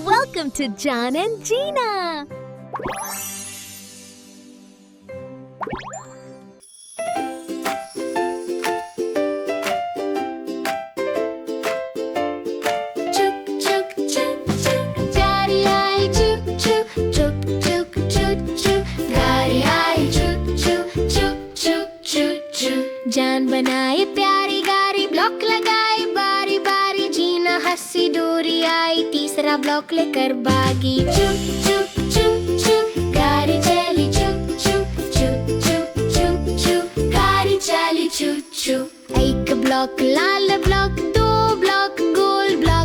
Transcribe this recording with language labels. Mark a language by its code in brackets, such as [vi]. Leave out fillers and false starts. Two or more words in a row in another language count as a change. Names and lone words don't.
[en] Welcome to Jaan and Jeena. [hi] छुक छुक छुक छुक गाड़ी आई छुक छुक छुक छुक छुक छुक गाड़ी आई छुक छुक छुक छुक छुक छुक जान बनाए प्यारी गाड़ी ब्लॉक लगाए बारी बारी जीना हंसी दूरी आई तीसरा ब्लॉक लेकर भागी चुप चुप चुप चुप गाड़ी चली चुप चुप चुप चुप चुप चुप गाड़ी चली चुप चुप एक ब्लॉक लाल ब्लॉक दो ब्लॉक गोल ब्लॉक